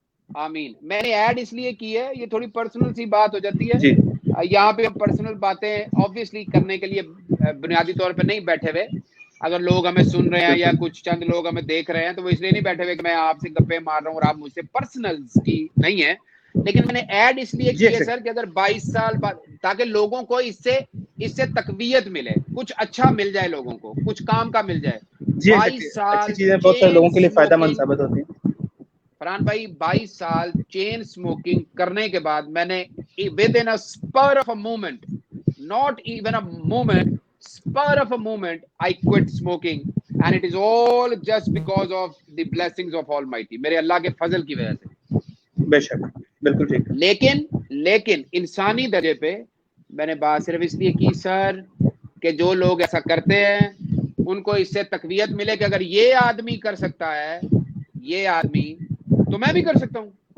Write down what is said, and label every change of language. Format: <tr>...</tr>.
<ur>آمین۔ میں نے ایڈ اس لیے کی ہے، یہ تھوڑی پرسنل سی بات ہو جاتی ہے یہاں پہ، ہم پرسنل باتیں آبویسلی کرنے کے لیے بنیادی طور پہ نہیں بیٹھے ہوئے۔ اگر لوگ ہمیں سن رہے ہیں یا کچھ چند لوگ ہمیں دیکھ رہے ہیں تو وہ اس لیے نہیں بیٹھے ہوئے کہ میں آپ سے گپے مار رہا ہوں اور آپ مجھ سے پرسنل کی نہیں ہے، لیکن میں نے ایڈ اس لیے کی ہے سر کہ اگر 22 سال بعد، تاکہ لوگوں کو اس سے تقویت ملے، کچھ اچھا مل جائے، لوگوں کو کچھ کام کا مل جائے۔ 22 سال بہت سارے لوگوں کے لیے فائدہ مند ثابت ہوتی ہیں فرحان بھائی، 22 سال چین سموکنگ کرنے کے بعد میں نے</ur> <en>within a spur of a moment, not even a moment, spur of a moment, I quit smoking, and it is all just because of the blessings of Almighty،</en> <ur>میرے اللہ کے فضل کی وجہ سے۔ بے شک، بالکل ٹھیک۔ لیکن انسانی درجے پہ میں نے بات صرف اس لیے کی سر کہ جو لوگ ایسا کرتے ہیں ان کو اس سے تقویت ملے کہ اگر یہ آدمی کر سکتا ہے، یہ آدمی، تو میں بھی کر سکتا ہوں۔</ur>